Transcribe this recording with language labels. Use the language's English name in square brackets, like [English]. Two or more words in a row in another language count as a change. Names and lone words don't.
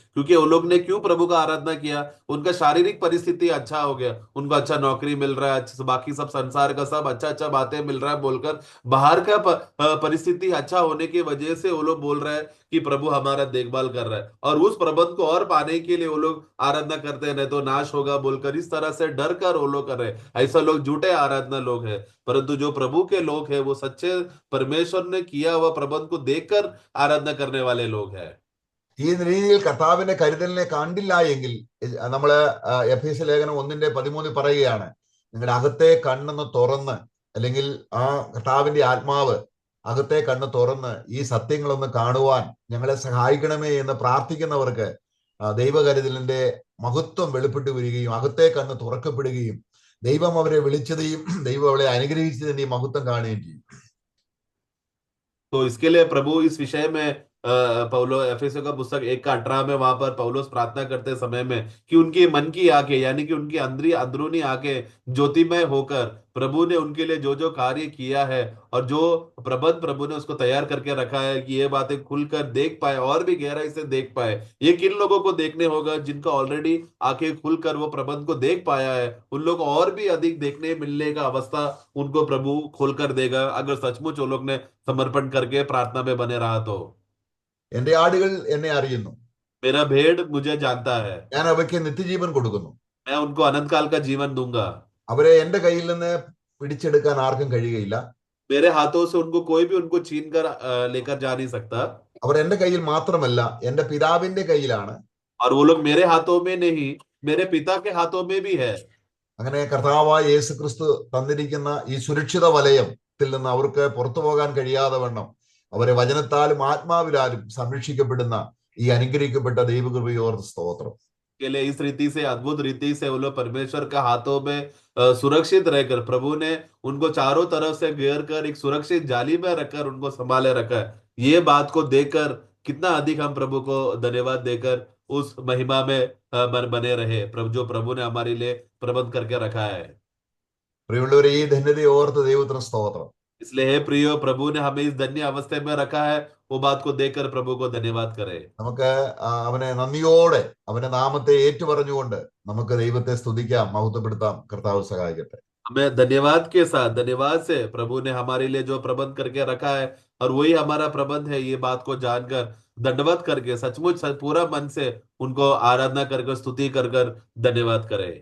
[Hindi] क्योंकि वो लोग ने क्यों प्रभु का आराधना किया? उनका शारीरिक परिस्थिति अच्छा हो गया, उनको अच्छा नौकरी मिल रहा है, बाकी सब संसार का सब अच्छा अच्छा बातें मिल रहा है बोलकर, बाहर का परिस्थिति अच्छा होने की वजह से वो लोग बोल रहे हैं कि प्रभु हमारा देखभाल कर रहा है, और उस प्रबंध को और पाने के लिए वो लोग आराधना करते हैं, नहीं तो नाश होगा बोलकर इस तरह से डर कर वो लोग कर रहे हैं। ऐसा लोग झूठे आराधना लोग हैं। परंतु जो प्रभु के लोग हैं, वो सच्चे परमेश्वर ने किया हुआ प्रबंध को देखकर आराधना करने वाले लोग हैं। [Malayalam] ഈ രീതിയിൽ കർത്താവിന്റെ കരുതലിനെ കണ്ടില്ല എങ്കിൽ നമ്മള് എഫേസ്യ ലേഖനം 1:13 പറയുകയാണ്, നിങ്ങളുടെ അകത്തെ കണ്ണൊന്ന് തുറന്ന്, അല്ലെങ്കിൽ ആ കർത്താവിന്റെ ആത്മാവ് അകത്തെ കണ്ണ് തുറന്ന് ഈ സത്യങ്ങളൊന്ന് കാണുവാൻ ഞങ്ങളെ സഹായിക്കണമേ എന്ന് പ്രാർത്ഥിക്കുന്നവർക്ക് ദൈവകരുതലിന്റെ മഹത്വം വെളിപ്പെട്ടു വരികയും അകത്തെ കണ്ണ് തുറക്കപ്പെടുകയും ദൈവം അവരെ വിളിച്ചതെയും ദൈവം അവളെ അനുഗ്രഹിച്ചതിന്റെയും മഹത്വം കാണുകയും ചെയ്യും. [Hindi] तो इसके लिए प्रभु इस विषय में पौलो एफेसियों का पुस्तक 1:18 में वहां पर पौलोस प्रार्थना करते समय में कि उनकी मन की आंखें, यानी कि उनकी अंदरूनी आंखें ज्योतिमय होकर प्रभु ने उनके लिए जो जो कार्य किया है और जो प्रबंध प्रभु ने उसको तैयार करके रखा है, कि ये बातें खुलकर देख पाए और भी गहराई से देख पाए। ये किन लोगों को देखने होगा? जिनका ऑलरेडी आंखें खुलकर वो प्रबंध को देख पाया है, उन लोग और भी अधिक देखने मिलने का अवस्था उनको प्रभु खोलकर देगा, अगर सचमुच वो लोग ने समर्पण करके प्रार्थना में बने रहा तो। [Malayalam] എന്റെ ആടുകൾ എന്നെ അറിയുന്നു, [Hindi] मेरा भेड़ मुझे जानता है, [Malayalam] ഞാൻ അവയ്ക്ക് നിത്യജീവൻ കൊടുക്കുന്നു, [Hindi] मैं उनको अनंत काल का जीवन दूंगा, [Malayalam] അവരെ എന്റെ കയ്യിൽ നിന്ന് പിടിച്ചെടുക്കാൻ ആർക്കും കഴിയുകയില്ല. [Hindi] मेरे हाथों से उनको कोई भी उनको छीन कर लेकर जा नहीं सकता, [Malayalam] അവർ എന്റെ കയ്യിൽ മാത്രമല്ല, എന്റെ പിതാവിന്റെ കയ്യിലാണ്. [Hindi] और वो लोग मेरे हाथों में नहीं, मेरे पिता के हाथों में भी है। [Malayalam] അങ്ങനെ കർത്താവായ യേശു ക്രിസ്തു തന്നിരിക്കുന്ന ഈ സുരക്ഷിത വലയത്തിൽ നിന്ന് അവർക്ക് പുറത്തു പോകാൻ കഴിയാതെ വണ്ണം അവരെ വചനത്താലും ആത്മാവിലാലും സംരക്ഷിക്കപ്പെടുന്ന ഈ അനുഗ്രഹിക്കപ്പെട്ട ദൈവകൃപയോർത്ത് സ്തോത്രം. [Hindi] के लिए इस रीति से, अद्भुत रीति से वो लोग परमेश्वर का हाथों में सुरक्षित रहकर, प्रभु ने उनको चारों तरफ से घेर कर एक सुरक्षित जाली में रखकर उनको संभाले रखा है। ये बात को देखकर कितना अधिक हम प्रभु को धन्यवाद देकर उस महिमा में बने रहे, जो प्रभु ने हमारे लिए प्रबंध करके रखा है। [Malayalam] പ്രിയമുള്ളവരെ, ഈ ധന്യതയോർത്ത് ദൈവത്തിന് സ്തോത്രം. [Hindi] इसलिए हे प्रियो, प्रभु ने हमें इस धन्य अवस्था में रखा है, वो बात को देखकर प्रभु को धन्यवाद करें। [Malayalam] നമുക്ക് അവനെ നന്ദിയോടെ അവന്റെ നാമത്തെ ഏറ്റുപറഞ്ഞുകൊണ്ട് നമുക്ക് ദൈവത്തെ സ്തുതിക്കാം, മഹത്വപ്പെടുത്താം. കർത്താവ് സഹായിക്കട്ടെ. [Hindi] हमें धन्यवाद के साथ, धन्यवाद से प्रभु ने हमारे लिए जो प्रबंध करके रखा है और वही हमारा प्रबंध है, ये बात को जानकर दंडवत करके सचमुच पूरा मन से उनको आराधना कर स्तुति कर धन्यवाद करें।